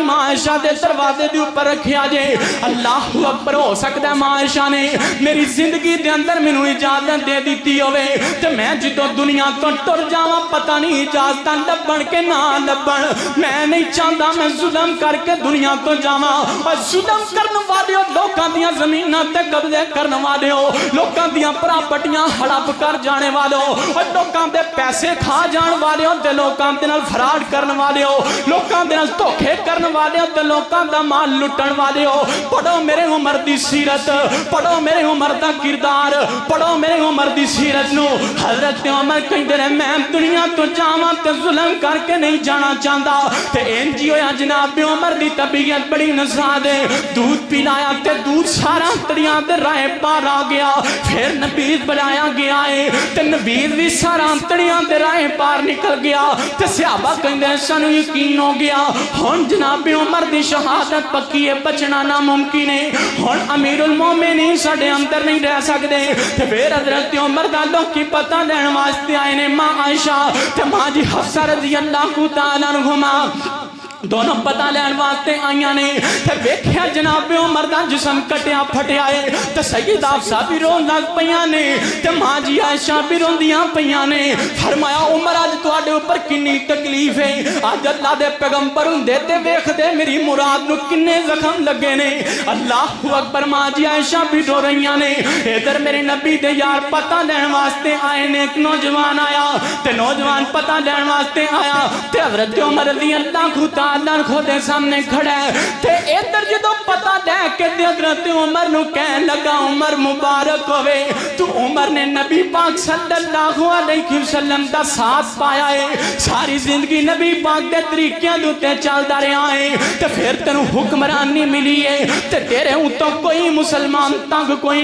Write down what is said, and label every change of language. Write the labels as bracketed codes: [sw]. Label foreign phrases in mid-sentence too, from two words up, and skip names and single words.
[pa] ماں عائشہ دے دروازے دے اوپر رکھیا جے [ar] اللہ اکبر [pa] ہو سکدا ہے ماں عائشہ نے میری زندگی دے اندر مینوں اجازت دے دیتی ہوئے تے میں جدوں دنیا تو ٹر جاواں پتہ نہیں اجازتاں لبن کے نہ لبن میں نہیں چاہتا میں ظلم کر کے دنیا تو جاواں اور ظلم کرنے والے ہو لوکاں دیاں زمیناں تے قبضے کرنے والے ہو لوکاں دیاں پراپرٹیاں ہڑپ کر جانے والے ہو اور لوکاں دے پیسے کھا جان والے ہو تے لوکاں دے نال فراڈ کرنے والے ہو لوکاں دے نال دھوکے کرنے والے ہو تے لوکاں دا مال لٹن والے ہو پڑھو میرے عمر دی سیرت پڑھو میرے عمر دا کردار پڑھو میرے عمر دی سیرت نو حضرت عمر کہندے نے میں دنیا تو جاواں تے ظلم کر کے نہیں جانا چاہتا تے انجی ہویا جناب عمر دی طبیعت بڑی نساد ہے دودھ پلایا تے دودھ سارا انتڑیاں دے رائے پار آ گیا پھر نبیذ بلایا گیا ہے تے نبیذ بھی سارا انتڑیاں دے رائے پار نکل گیا تے صحابہ کہندے سانو یقین ہو گیا ہن جناب عمر دی شہادت پکی ہے بچنا ناممکن ہے ہن امیر المومنین ساڈے اندر نہیں رہ سکدے تے پھر حضرت عمر دا لوگ کی پتہ لین واسطے آئے نے ماں عائشہ تے ماں جی حفصہ [ar] رضی اللہ تعالی عنہما [pa] دونوں پتہ لین واسطے آئیاں نے تے ویکھیا جناب عمر دا جسم کٹیا پھٹیا ہے تے سیدہ حفصہ بھی رون لگ پیاں نے تے ماں جی عائشہ بھی روندیاں پیاں نے فرمایا عمر اج تواڈے اوپر کتنی تکلیف ہے اج اللہ دے پیغمبر ہوندے تے ویکھ دے میری مراد نو کنے زخم لگے نے [ar] اللہ اکبر [pa] ماں جی عائشہ بھی رو رہیاں نے ادھر میرے نبی دے یار پتہ لین واسطے آئے نے ایک نوجوان آیا تے نوجوان پتہ لین واسطے آیا تے حضرت عمر [ar] رضی اللہ [pa] تعالیٰ خودے سامنے کھڑا ہے تے ادھر جدو پتہ دے کے حضرت عمر نو کہنے لگا عمر مبارک ہوئے تو عمر نے نبی پاک [ar] صلی اللہ علیہ وسلم [pa] دا ساتھ پایا ہے ساری زندگی نبی پاک دے طریقیاں دوتے چل دا رہا ہے تے پھر تنو حکمرانی ملی ہے تے تیرے ہوں تو کوئی مسلمان تنگ کوئی